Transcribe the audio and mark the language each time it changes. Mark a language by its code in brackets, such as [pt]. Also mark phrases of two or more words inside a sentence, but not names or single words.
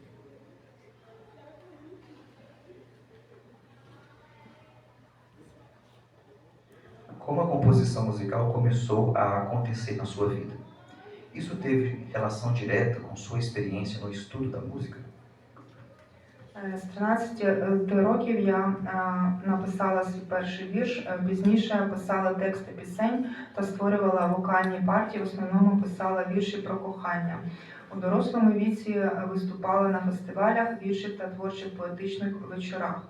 [pt] Como a composição musical começou a acontecer na sua vida? Isso teve relação direta com sua experiência no estudo da música? [uk] З 13 років я написала свій перший вірш, пізніше писала тексти пісень та створювала вокальні партії, в основному писала вірші про кохання. У дорослому віці виступала на фестивалях віршів та творчих поетичних вечорах.